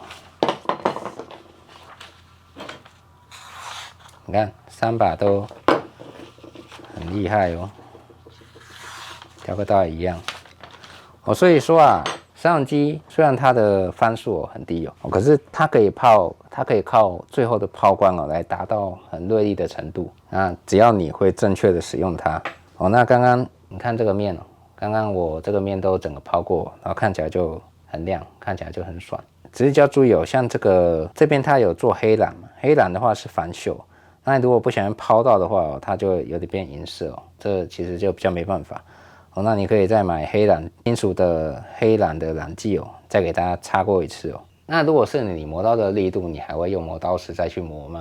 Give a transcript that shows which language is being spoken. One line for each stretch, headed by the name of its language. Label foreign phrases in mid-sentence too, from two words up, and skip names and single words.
Chinese: 你看3把都很厲害哦，雕刻刀也一樣所以說啊，砂輪機雖然它的番數很低可是它可以靠最後的拋光來達到很銳利的程度。那只要你會正確的使用它那剛剛你看這個面剛剛我這個面都整個拋過，然後看起來就很亮，看起來就很爽。只是要注意像這邊它有做黑藍嘛，黑藍的話是反鏽。那你如果不小心拋到的話它就有點變銀色這其實就比較沒辦法那你可以再買黑藍金屬的黑藍的染劑再給大家擦過一次那如果是你磨刀的力度，你還會用磨刀石再去磨嗎？